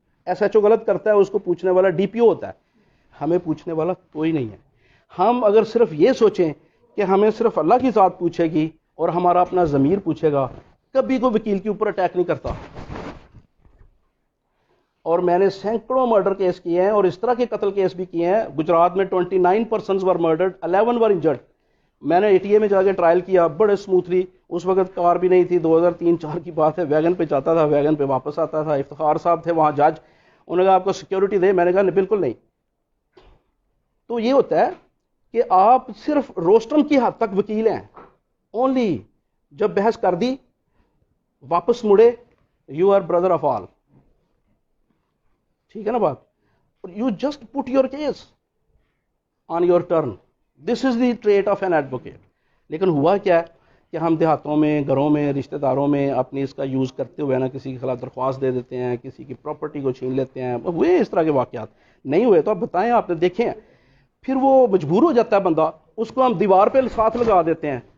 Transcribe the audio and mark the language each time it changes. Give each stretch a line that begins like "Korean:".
Urdu: S H O غلط کرتا ہے, اس کو پوچھنے والا ڈی پی او ہوتا ہے. ہمیں پوچھنے والا کوئی نہیں ہے. ہم اگر صرف یہ سوچیں کہ ہمیں صرف اللہ کی ذات پوچھے گی اور ہمارا اپنا ضمیر پوچھے گا, کبھی کوئی وکیل کے اوپر اٹیک نہیں کرتا. اور میں نے سینکڑوں مرڈر کیس کیے ہیں اور اس طرح کے قتل کیس بھی کیے ہیں.
English: گجرات میں 29 persons were murdered, 11 were injured.
Urdu: میں نے ATA میں جا کے ٹرائل کیا بڑے اسموتھلی. اس وقت کار بھی نہیں تھی, 2003-4 کی بات ہے. ویگن پہ جاتا تھا, ویگن پہ واپس آتا تھا. افتخار صاحب تھے وہاں جج, انہوں نے کہا آپ کو سیکیورٹی دے, میں نے کہا نہیں بالکل نہیں. تو یہ ہوتا ہے کہ آپ صرف روسٹرم کی حد تک وکیل ہیں. اونلی جب بحث کر دی واپس مڑے,
English: You are brother of all.
Urdu: ٹھیک ہے نا بات.
English: You just put your case on your turn. This is the treat of an advocate.
Urdu: لیکن ہوا کیا ہے کہ ہم دیہاتوں میں, گھروں میں, رشتہ داروں میں اپنی اس کا یوز کرتے ہوئے نا کسی کے خلاف درخواست دے دیتے ہیں, کسی کی پراپرٹی کو چھین لیتے ہیں. ہوئے اس طرح کے واقعات نہیں ہوئے تو آپ بتائیں, آپ نے دیکھے ہیں. پھر وہ مجبور ہو جاتا ہے بندہ, اس کو ہم دیوار پہ ساتھ لگا دیتے ہیں.